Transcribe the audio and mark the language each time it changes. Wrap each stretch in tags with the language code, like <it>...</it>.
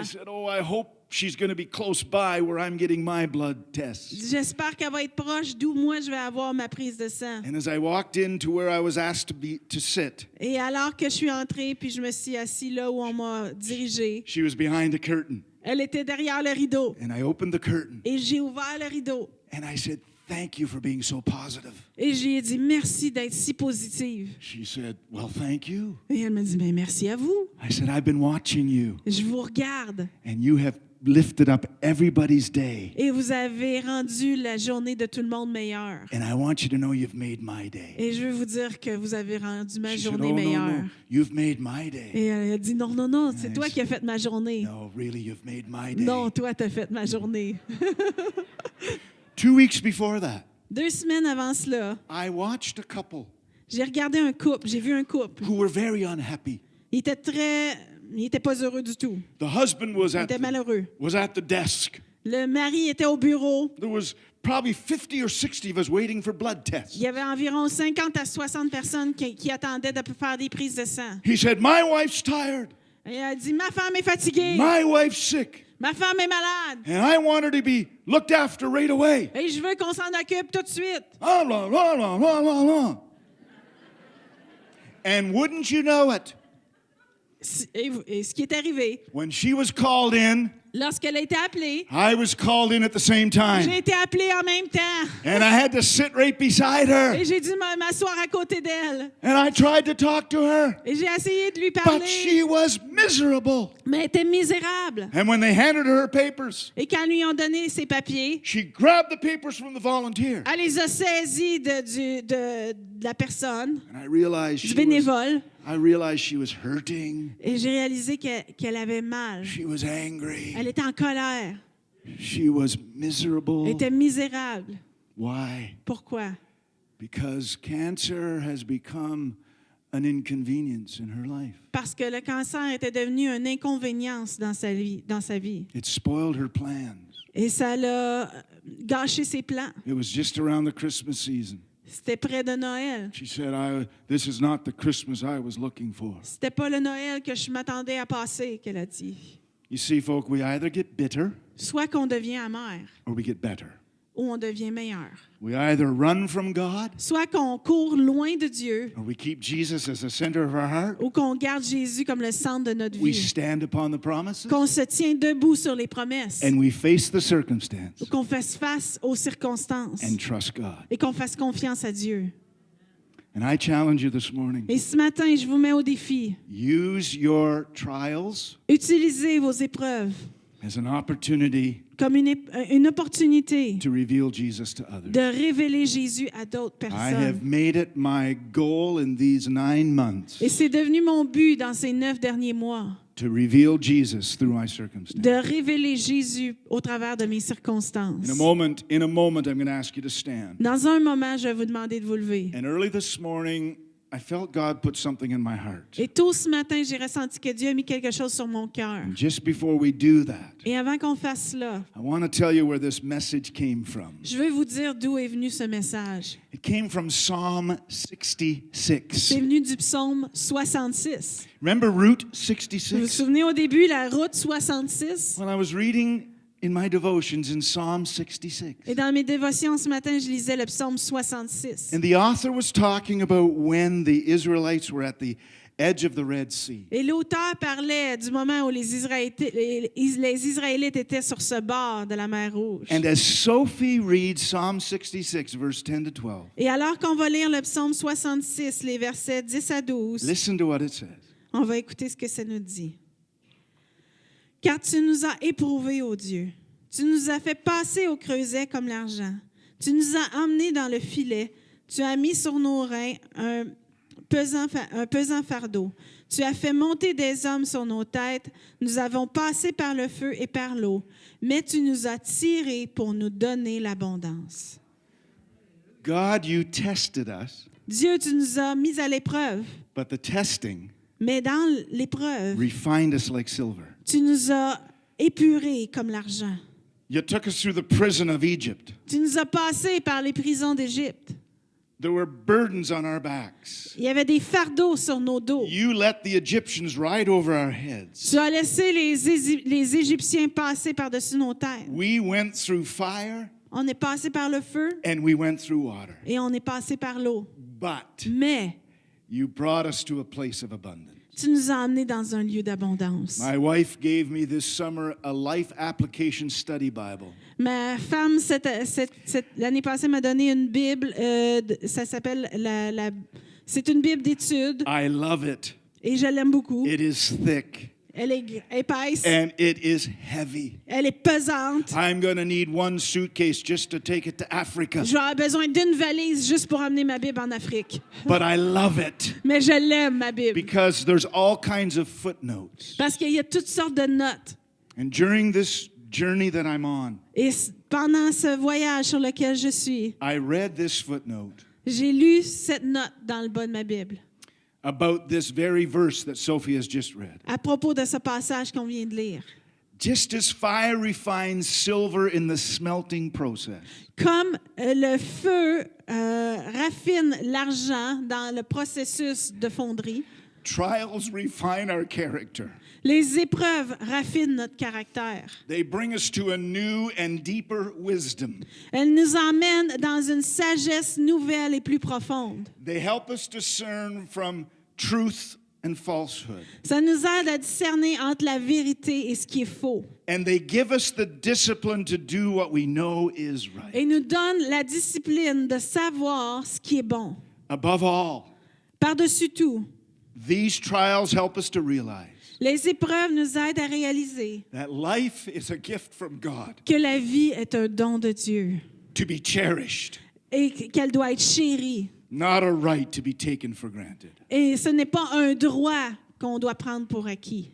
<en>I said, oh, I hope she's going to be close by where I'm getting my blood tests.</en> <fr>J'espère qu'elle va être proche d'où moi je vais avoir ma prise de sang.</fr> <en>And as I walked into where I was asked to sit,</en> <fr>Et alors que je suis entrée puis je me suis assis là où on m'a dirigée,</fr> <en>she was behind the curtain.</en> <fr>elle était derrière le rideau.</fr> <en>And I opened the curtain</en> <fr>Et j'ai ouvert le rideau.</fr> <en>and I said, thank you for being so positive.</en> <fr>Et j'ai dit merci d'être si positive.</fr> <en>She said, well, thank you.</en> <fr>Et elle m'a dit ben merci à vous.</fr> <en>I said, I've been watching you</en> <fr>Je vous regarde.</fr> <en>and you have lifted up everybody's day.</en> <fr>Et vous avez rendu la journée de tout le monde meilleure.</fr> <en>And I want you to know you've made my day.</en> <fr>Et je veux vous dire que vous avez rendu ma</fr> <en>She said,</en> <fr>journée oh, meilleure.</fr> <en>no, you've made my day.</en> <fr>Et elle a dit non, non, non, c'est toi qui as fait ma journée.</fr> <en>No, really, you've made my day.</en> <fr>Non, toi, tu as fait ma journée.</fr> <en>2 weeks before that,</en> <fr>2 semaines avant cela,</fr> <en>I watched a couple</en> <fr>j'ai regardé un couple, j'ai vu un couple.</fr> <en>who were very unhappy.</en> <fr>Il était pas heureux du tout.</fr> <en>The husband was</en> <fr>Il était malheureux.</fr> <en>at the desk.</en> <fr>Le mari était au bureau.</fr> <en>There was probably 50 or 60 of us waiting for blood tests.</en> <fr>Il y avait environ 50 à 60 personnes qui attendaient de faire des prises de sang.</fr> <en>He said, my wife's tired.</en> <fr>Et elle a dit, ma femme est fatiguée.</fr> <en>My wife's sick.</en> <fr>Ma femme est malade.</fr> <en>And I want her to be looked after right away.</en> <fr>Et je veux qu'on s'en occupe tout de suite.</fr> <en>Blah, blah, blah, blah, blah, blah, blah. And wouldn't you know it,</en> <fr>Et ce qui est arrivé,</fr> <en>when she was called in,</en> <fr>lorsqu'elle a été appelée,</fr> <en>I was called in at the same</en> <fr>j'ai</fr> <en>time.</en> <fr>été appelée en même temps.</fr> <en>And I had to sit right beside her.</en> <fr>Et j'ai dû m'asseoir à côté d'elle.</fr> <en>And I tried to talk to her.</en> <fr>Et j'ai essayé de lui</fr> <en>But</en> <fr>parler.</fr> <en>she was miserable.</en> <fr>Mais elle était misérable.</fr> <en>And when they handed her papers,</en> <fr>Et quand lui ont donné ses papiers,</fr> <en>she grabbed the papers from the volunteer.</en> <fr>elle les a saisis de la personne,</fr> <en>And I realized</en> <fr>du bénévole.</fr> <en>she was hurting.</en> <fr>Et j'ai réalisé qu'elle avait mal.</fr> <en>She was angry.</en> <fr>Elle était en colère.</fr> <en>She was miserable.</en> <fr>Elle était misérable.</fr> <en>Why?</en> <fr>Pourquoi?</fr> <en>Because cancer has become an inconvenience in her life.</en> <fr>parce que le cancer était devenu une inconvénience dans sa vie.</fr> <en>It spoiled her plans.</en> <fr>Et ça l'a gâché ses plans.</fr> <en>It was just around the Christmas season.</en> <fr>C'était près de Noël.</fr> <en>She said, this is not the Christmas I was looking for.</en> <fr>C'était pas le Noël que je m'attendais à passer, qu'elle a dit.</fr> <en>You see, folk, we either get bitter</en> <fr>Soit qu'on devient amer</fr> <en>or we get better.</en> <fr>ou on devient meilleur.</fr> <en>We either run from God</en> <fr>Soit qu'on court loin de Dieu</fr> <en>or we keep Jesus as the center of our heart.</en> <fr>ou qu'on garde Jésus comme le centre de notre</fr> <en>We</en> <fr>vie.</fr> <en>stand upon the promises</en> <fr>Qu'on se tient debout sur les promesses.</fr> <en>and we face the circumstance</en> <fr>Ou qu'on fasse face aux circonstances.</fr> <en>and trust God.</en> <fr>Et qu'on fasse confiance à Dieu.</fr> <en>And I challenge you this morning.</en> <fr>Et ce matin, je vous mets au défi.</fr> <en>Use your trials</en> <fr>Utilisez vos épreuves</fr> <en>as an opportunity</en> <fr>comme une opportunité</fr> <en>to reveal Jesus to others.</en> <fr>de révéler Jésus à d'autres</fr> <en>I</en> <fr>personnes.</fr> <en>have made it my goal in these 9 months</en> <fr>Et c'est devenu mon but dans ces 9 derniers mois,</fr> <en>to reveal Jesus through my circumstances.</en> <fr>de révéler Jésus au travers de mes circonstances.</fr> <en>In a moment, I'm going to ask you to stand.</en> <fr>Dans un moment, je vais vous demander de vous lever.</fr> <en>And early this morning, I felt God put something in my heart.</en> <fr>Et tôt ce matin, j'ai ressenti que Dieu a mis quelque chose sur mon cœur.</fr> <en>And just before we do that,</en> <fr>Et avant qu'on fasse cela,</fr> <en>I want to tell you where this message came from.</en> <fr>je veux vous dire d'où est venu ce message.</fr> <en>It came from Psalm 66.</en> <fr>C'est venu du psaume 66.</fr> <en>Remember Route</en> <fr>Vous vous</fr> <en>66?</en> <fr>souvenez au début, la route 66?</fr> <en>Well, I was reading in my devotions in Psalm 66.</en> <fr>Et dans mes dévotions ce matin, je lisais le psaume 66.</fr> <en>And the author was talking about when the Israelites were at the edge of the Red Sea.</en> <fr>Et l'auteur parlait du moment où les Israélites étaient sur ce bord de la mer Rouge.</fr> <en>And as Sophie reads Psalm 66, verse 10 to 12,</en> <fr>Et alors qu'on va lire le psaume 66, les versets 10 à 12,</fr> <en>listen to what it says.</en> <fr>on va écouter ce que ça nous dit. Car tu nous as éprouvés, ô Dieu. Tu nous as fait passer au creuset comme l'argent. Tu nous as emmenés dans le filet. Tu as mis sur nos reins un pesant fardeau. Tu as fait monter des hommes sur nos têtes. Nous avons passé par le feu et par l'eau. Mais tu nous as tirés pour nous donner l'abondance.</fr> <en>God, you tested us,</en> <fr>Dieu, tu nous as mis à l'épreuve.</fr> <en>but the testing</en> <fr>Mais dans l'épreuve,</fr> <en>refined us like silver.</en> <fr>tu nous as épurés comme l'argent.</fr> <en>You took us through the prison of Egypt.</en> <fr>Tu nous as passés par les prisons d'Égypte.</fr> <en>There were burdens on our backs.</en> <fr>Il y avait des fardeaux sur nos dos.</fr> <en>You let the Egyptians ride over our heads.</en> <fr>Tu as laissé les Égyptiens passer par-dessus nos têtes.</fr> <en>We went through fire</en> <fr>On est passé par le feu</fr> <en>and we went through water.</en> <fr>et on est passé par l'eau.</fr> <en>But</en> <fr>Mais</fr> <en>you brought us to a place of abundance.</en> <fr>tu nous as emmenés dans un lieu d'abondance.</fr> <en>My wife gave me this summer a life application study Bible.</en> <fr>Ma femme, l'année passée, m'a donné une Bible. Ça s'appelle c'est une Bible d'études</fr> <en>I love it.</en> <fr>et je l'aime beaucoup.</fr> <en>It is thick</en> <fr>Elle est épaisse.</fr> <en>and it is heavy.</en> <fr>Elle est pesante.</fr> <en>I'm going to need one suitcase just to take it to Africa.</en> <fr>Je vais avoir besoin d'une valise juste pour amener ma Bible en Afrique.</fr> <en>But I love it</en> <fr>Mais je l'aime, ma Bible.</fr> <en>because there's all kinds of footnotes.</en> <fr>Parce qu'il y a toutes sortes de notes.</fr> <en>And during this journey that I'm on,</en> <fr>Et pendant ce voyage sur lequel je suis,</fr> <en>I read this footnote</en> <fr>j'ai lu cette note dans le bas de ma Bible</fr> <en>about this very verse that Sophie has just read.</en> <fr>à propos de ce passage qu'on vient de lire.</fr> <en>Just as fire refines silver in the smelting process,</en> <fr>Comme le feu raffine l'argent dans le processus de fonderie,</fr> <en>trials refine our character.</en> <fr>les épreuves raffinent notre caractère.</fr> <en>They bring us to a new and deeper wisdom.</en> <fr>Elles nous emmènent dans une sagesse nouvelle et plus profonde.</fr> <en>They help us discern from truth and falsehood.</en> <fr>Ça nous aide à discerner entre la vérité et ce qui est faux.</fr> <en>And they give us the discipline to do what we know is right.</en> <fr>Et nous donne la discipline de savoir ce qui est bon.</fr> <en>Above all,</en> <fr>Par-dessus tout,</fr> <en>these trials help us to realize</en> <fr>les épreuves nous aident à réaliser</fr> <en>that life is a gift from God</en> <fr>que la vie est un don de Dieu</fr> <en>to be cherished,</en> <fr>et qu'elle doit être chérie.</fr> <en>not a right to be taken for granted.</en> <fr>Et ce n'est pas un droit qu'on doit prendre pour acquis.</fr>